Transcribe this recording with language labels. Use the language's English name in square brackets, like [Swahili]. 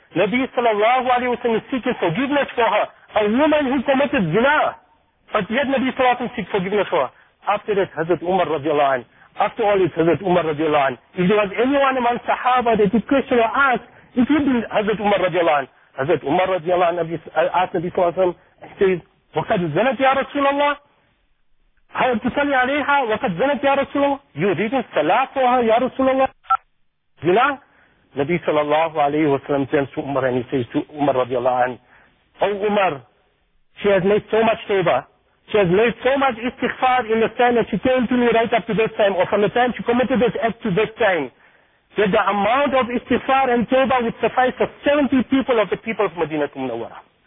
[English] Nabi sallallahu alayhi wa sallam is seeking forgiveness for her. A woman who committed zina. But yet Nabi sallallahu alayhi wa sallam seeks forgiveness for her. After this, Hazrat Umar radiallahu anhu. After all, it's Hazrat Umar radiallahu anhu. If there was anyone among Sahaba that you question or ask, it would be Hazrat Umar radiallahu anhu. Hazrat Umar radiallahu anhu asked Nabi sallallahu alayhi wa sallam, he says, [Arabic] وَقَدْ زَنَتْ يَا رَسُولَ اللَّهِ [English] هَيَا تُسَلْي عَلَيْهَا وَقَدْ زَنَتْ يَا رَسُولَ اللَّهِ. You reading salah for her, ya Rasulullah? Zina? Nabi sallallahu alayhi wa sallam turns to Umar and he says to Umar radiallahu anhu, oh Umar, she has made so much tawbah. She has made so much istighfar in the time that she came to me right up to this time, or from the time she committed this act to this time, that the amount of istighfar and tawbah would suffice for 70 people of the people of Madinah Munawwara.